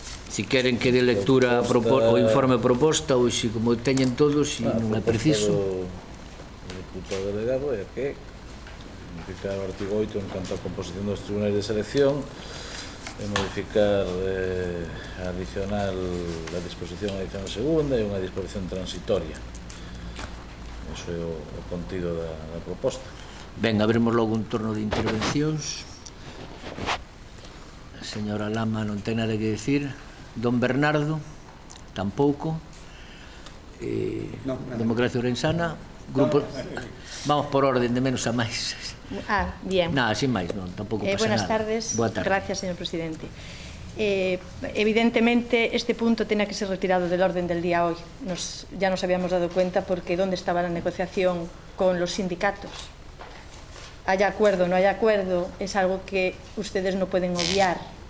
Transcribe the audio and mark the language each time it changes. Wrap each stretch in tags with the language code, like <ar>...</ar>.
<gl>Si queren que dé lectura o informe proposta, ou se como teñen todos, se non é preciso. O diputado delegado é que modificar o artigo 8 en canto á composición dos tribunais de selección e modificar adicional a disposición adicional segunda e unha disposición transitoria. Iso é o contido da proposta. Ben, abrimos logo un turno de intervencións. A señora Lama non ten nada que decir. Don Bernardo, tampouco. Democracia Ourensana. Vamos por orden de menos a máis.</gl> <es>Bien.</es> <gl>Nada, sin máis, non, tampouco pasa nada.</gl> <es>Buenas tardes.</es> <gl>Boa tarde.</gl> <es>Gracias, señor presidente. Evidentemente, este punto tenía que ser retirado del orden del día hoy. Ya nos habíamos dado cuenta porque ¿dónde estaba la negociación con los sindicatos? Haya acuerdo o no haya acuerdo, es algo que ustedes no pueden obviar.</es>